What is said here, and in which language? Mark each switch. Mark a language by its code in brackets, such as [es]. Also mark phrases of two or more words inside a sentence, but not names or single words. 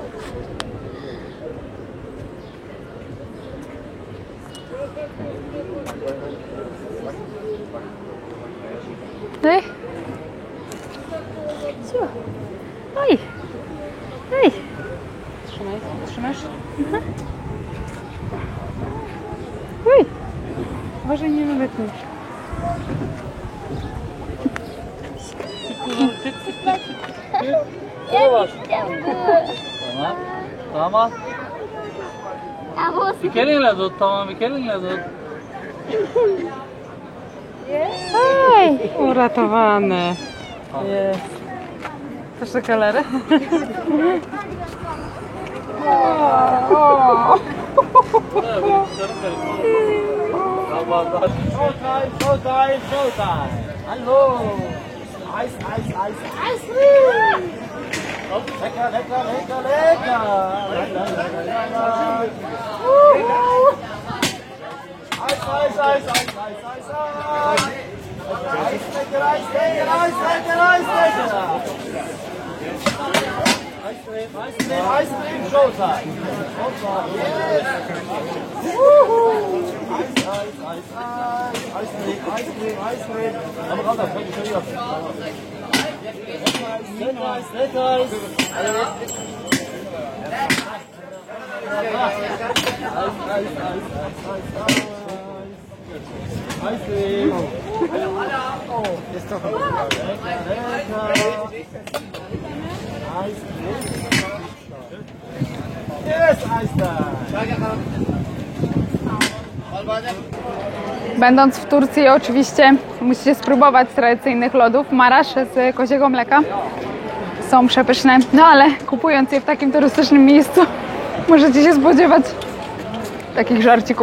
[pl] Ej. Co? Oj. Ej. Trzymaj, trzymasz? Uj. Uważaj, nie nawetnij. [tr] Tamam. Bikelinle tut, tamam bikelinle tut. Ej. [pl] Uratowane. Jest. Też te kalery? [en] Showtime, showtime, showtime. [de] Hallo. Eis, Eis, Eis, Eis cream. Lecker, lecker, lecker, lecker. Eis, Eis, Eis, Eis, Eis, Eis, Eis. Eis, lecker, Eis, lecker, Eis, lecker, Eis, lecker. Eis cream, Eis cream, Eis cream, showtime. [en] Showtime, yes. [de] Eis, Eis, Eis, Eis. Eis cream, Eis cream, Eis cream. Aber raus, das fängt schon wieder. Lecker, lecker. Eis cream. Ist doch lecker, lecker. Eis cream. Yes, Eis time. [pl] Będąc w Turcji oczywiście musicie spróbować tradycyjnych lodów marasz z koziego mleka. Są przepyszne, no ale kupując je w takim turystycznym miejscu możecie się spodziewać takich żarcików.